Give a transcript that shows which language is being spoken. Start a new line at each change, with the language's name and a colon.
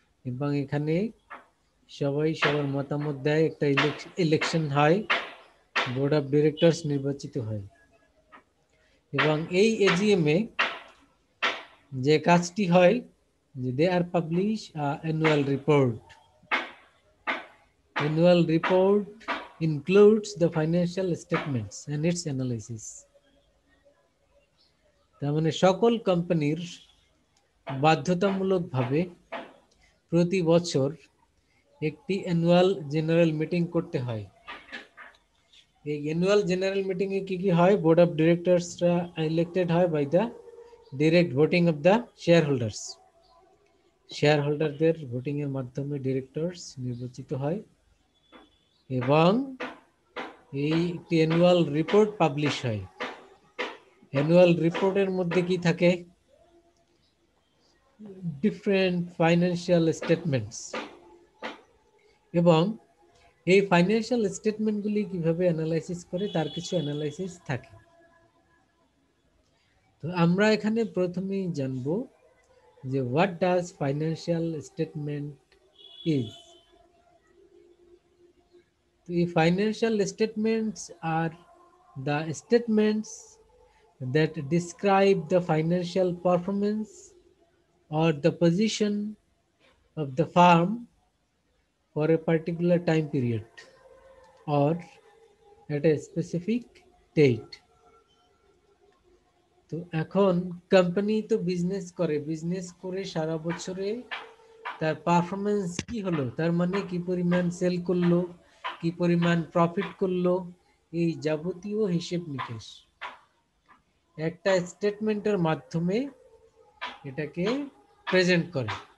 Bangla: এবং এখানে সবাই সবার মতামত দেয়, একটা ইলেকশন হয়, বোর্ড অফ ডিরেক্টরস নির্বাচিত হয়। এবং এই এজিএমে যে কাজটি হয়,
English: they are publish annual report. Annual report includes the financial statements and its analysis.
Bangla: তার মানে সকল কোম্পানির বাধ্যতামূলকভাবে প্রতি বছর একটি অ্যানুয়াল জেনারেল মিটিং করতে হয়। এই অ্যানুয়াল জেনারেল মিটিং এ কি কি হয়? বোর্ড অফ ডিরেক্টরসরা ইলেক্টেড হয়
English: By the direct voting of the share holders.
Bangla: Share হোল্ডারদের ভোটিং এর মাধ্যমে ডিরেক্টরস নির্বাচিত হয় এবং এই একটি অ্যানুয়াল রিপোর্ট পাবলিশ হয়। অ্যানুয়াল রিপোর্টের মধ্যে কি থাকে? Different financial statements. এবং এই ফাইন্যান্সিয়াল স্টেটমেন্টগুলি কিভাবে অ্যানালাইসিস করে তার কিছু অ্যানালাইসিস থাকে। তো আমরা এখানে প্রথমেই জানব যে
English: What does financial statement is. The financial statements are the statements that describe the financial performance or the position of the firm for a particular time period or at a specific date.
Bangla: তো এখন company তো business করে সারা বছরে তার performance কি হলো, তার মানে কি পরিমাণ সেল করলো, কি পরিমাণ প্রফিট করলো, এই যাবতীয় হিসেব নিকেশ একটা স্টেটমেন্টের মাধ্যমে এটাকে প্রেজেন্ট করে।